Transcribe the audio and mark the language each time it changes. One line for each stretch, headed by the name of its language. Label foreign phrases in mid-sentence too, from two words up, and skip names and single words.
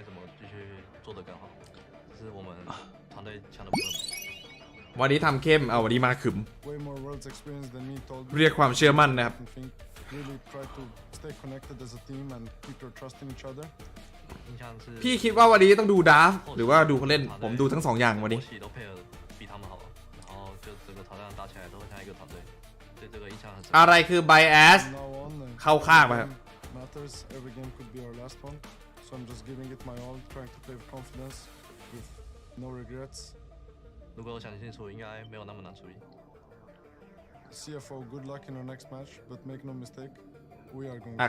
Thai: วันนี้ทำเข้มวันนี้มาขึมเรียกความเชื่อมั่นนะครับพี่คิดว่าวันนี้ต้องดูดราฟหรือว่าดูเขาเล่นผมดูทั้ง2อย่างวันนี้อะไรคือ bias เข้าข้างไปครับ
Chinese: 如果我想清楚，应该没有那么难处理。CFO,
English: good luck in our next match, but make no mistake, we are going.